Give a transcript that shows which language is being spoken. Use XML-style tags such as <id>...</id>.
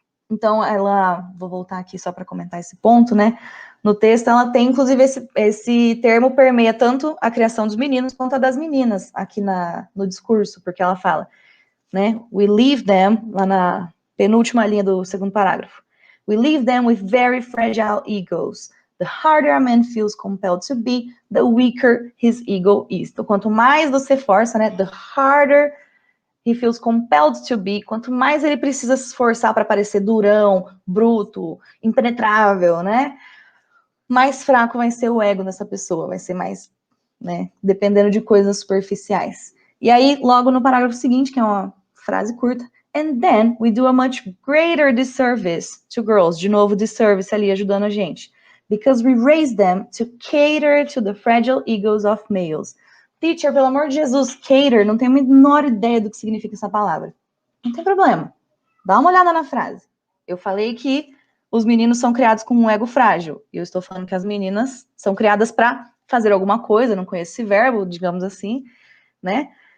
<pt>Então vou voltar aqui só para comentar esse ponto, né? No texto ela tem, inclusive, esse termo permeia tanto a criação dos meninos quanto a das meninas aqui no discurso, porque ela fala, né?</pt> <en>We leave them,</en> <pt>lá na penúltima linha do segundo parágrafo.</pt> <en>We leave them with very fragile egos. The harder a man feels compelled to be, the weaker his ego is.</en> <pt>Então, quanto mais você força, né?</pt> <en>The harder he feels compelled to be,</en> <pt>quanto mais ele precisa se esforçar para parecer durão, bruto, impenetrável, né? Mais fraco vai ser o ego dessa pessoa, vai ser mais, né? Dependendo de coisas superficiais. E aí, logo no parágrafo seguinte, que é uma frase curta,</pt> <en>and then we do a much greater disservice to girls.</en> <pt>De novo, disservice ali ajudando a gente.</pt> <en>Because we raise them to cater to the fragile egos of males.</en> <pt>Teacher, pelo amor de Jesus, cater, não tenho a menor ideia do que significa essa palavra. Não tem problema. Dá uma olhada na frase. Eu falei que os meninos são criados com um ego frágil. E eu estou falando que as meninas são criadas para fazer alguma coisa, não conheço esse verbo, digamos assim, né?</pt>